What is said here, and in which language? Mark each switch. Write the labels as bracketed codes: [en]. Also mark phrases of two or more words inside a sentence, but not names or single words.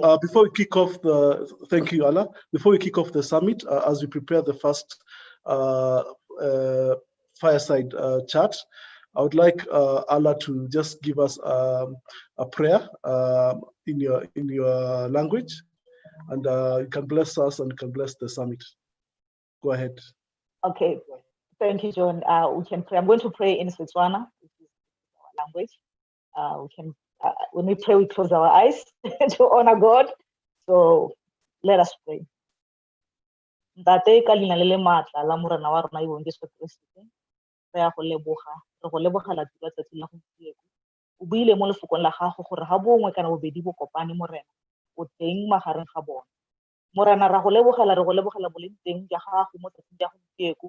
[en] before we kick off thank you, Allah. Before we kick off the summit, as we prepare the first fireside chat, I would like Allah to just give us a prayer in your language, and you can bless us and you can bless the summit. Go ahead. Okay, thank you, John. We can pray. I'm going to pray in Setswana, which is our language. We can, when we pray, we close our eyes to honor God. So let us pray. [tn] Ntate ka leina le le maatla la morena wa rona Jesu Kriste, re ya go lebogela tsatsi la gompieno. O buile mo lefokong la gago gore ga bongwe kana bobedi bo kopane morena o teng magareng ga bona. Morena ra go lebogela boleng teng ja gago mo tsatsing ja gompieno.